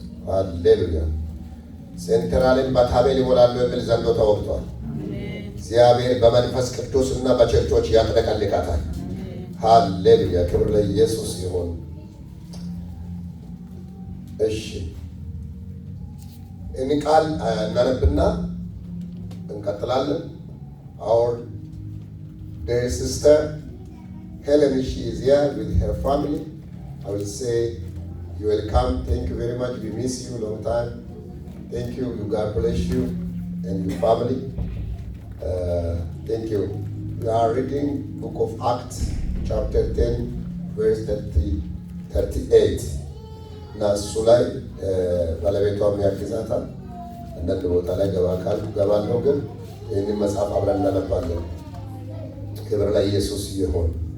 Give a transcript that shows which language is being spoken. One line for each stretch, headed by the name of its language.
Amharic: ሃሌሉያ። ሴንትራልን በታቤል ይሞላሉ የሚል ዘንዶ ተወግቷል። እግዚአብሔር በመንፈስ ቅዱስና በቸርቾች ያጥለቀልቃታል። ሃሌሉያ። ክብር ለኢየሱስ ይሁን። እሺ እኔ ቃል እናነብና እንቀጥላለን።
English: Our dear sister Helen, she is here with her family. I will say you welcome. Thank you very much. We miss you long time. Thank you. God bless you and your family. Thank you. We are reading Book of Acts, chapter 10, verse 38.
Amharic: እና እሱ ላይ ባለቤቷም ያግዛታል። አንዳንድ ቦታ ላይ ገባለሁ፣ ግን ይህንን መጽሐፍ አብረን እናነባለን። ክብር ለኢየሱስ ይሁን።